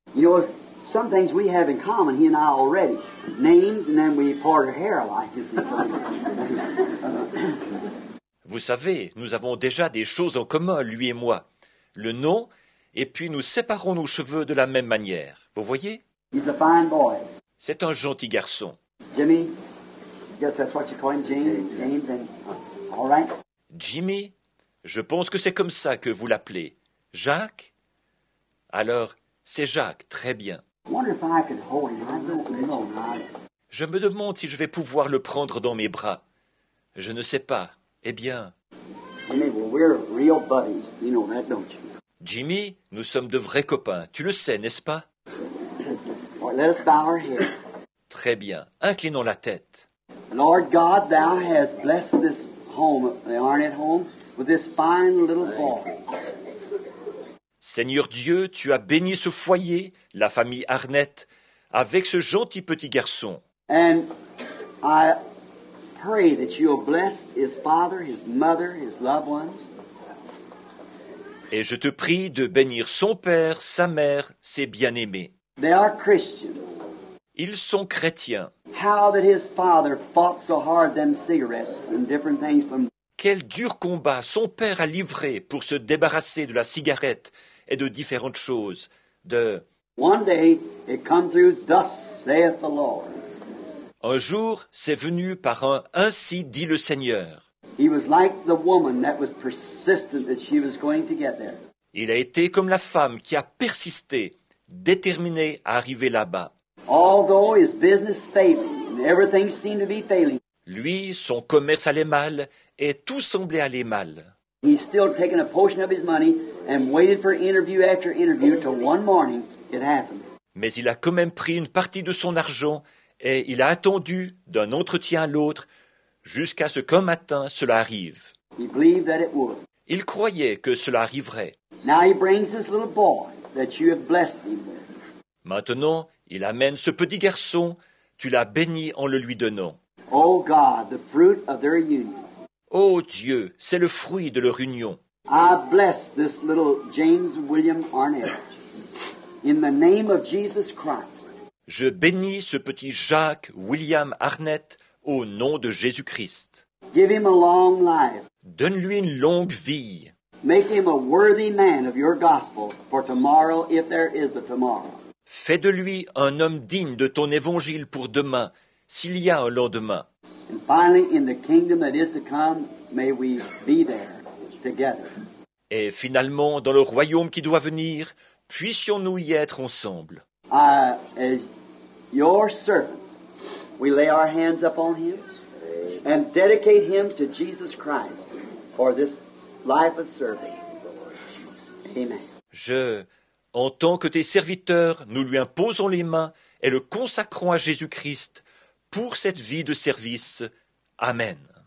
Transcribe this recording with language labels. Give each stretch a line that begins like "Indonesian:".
English: You know, some things we have in common, he and I already. Names, and then we part our hair alike. You see,
French: Vous savez, nous avons déjà des choses en commun, lui et moi. Le nom, et puis nous séparons nos cheveux de la même manière. Vous voyez?
English: He's a fine boy.
French: C'est un gentil garçon.
English: Jimmy, I guess that's what you call him, James. James, and all right.
French: Jimmy? Je pense que c'est comme ça que vous l'appelez. Jacques? Alors, c'est Jacques, très bien.
English: I wonder if I could hold him. I don't know.
French: Je me demande si je vais pouvoir le prendre dans mes bras. Je ne sais pas. Eh bien,
English: Jimmy, well, we're real buddies. You know that, don't you?
French: Jimmy, nous sommes de vrais copains. Tu le sais, n'est-ce pas?
English: All right, let us bow our heads.
French: Très bien. Inclinons la tête.
English: Lord God, Thou hast blessed this home, the Arnett home, with this fine little boy.
French: Seigneur Dieu, tu as béni ce foyer, la famille Arnett, avec ce gentil petit garçon.
English: And I pray that you'll bless his father, his mother, his loved ones.
French: Et je te prie de bénir son père, sa mère, ses bien-aimés.
English: They are Christians.
French: Ils sont chrétiens.
English: How that his father fought so hard them cigarettes and different things from.
French: Quel dur combat son père a livré pour se débarrasser de la cigarette et de différentes choses,
English: One day it come through, thus saith the Lord.
French: Un jour, c'est venu par un « Ainsi dit le Seigneur ».
English: He was like the woman that was persistent that she was going to get there.
French: Il a été comme la femme qui a persisté, déterminée à arriver là-bas.
English: Although his business failing and everything seemed to be failing,
French: Lui, son commerce allait mal et tout semblait aller mal.
English: he still taken a portion of his money and waited for interview after interview till one morning it happened.
French: Mais il a quand même pris une partie de son argent et il a attendu d'un entretien à l'autre jusqu'à ce qu'un matin cela arrive.
English: He believed that it would.
French: Il croyait que cela arriverait.
English: Now he brings this little boy that you have blessed him with.
French: Maintenant, il amène ce petit garçon, tu l'as béni en le lui donnant.
English: Oh God, the fruit of their union.
French: Ô Dieu, c'est le fruit de leur union.
English: I bless this little James William Arnett in the name of Jesus Christ.
French: Je bénis ce petit Jacques William Arnett au nom de Jésus-Christ.
English: Give him a long life.
French: Donne-lui une longue vie.
English: Make him a worthy man of your gospel for tomorrow, if there is a tomorrow.
French: Fais de lui un homme digne de ton évangile pour demain, s'il y a un lendemain.
English: And finally, in the kingdom that is to come, may we be there together.
French: Et finalement, dans le royaume qui doit venir, puissions-nous y être ensemble.
English: As your servants, we lay our hands upon him and dedicate him to Jesus Christ for this life of service. Amen.
French: En tant que tes serviteurs, nous lui imposons les mains et le consacrons à Jésus-Christ pour cette vie de service. Amen.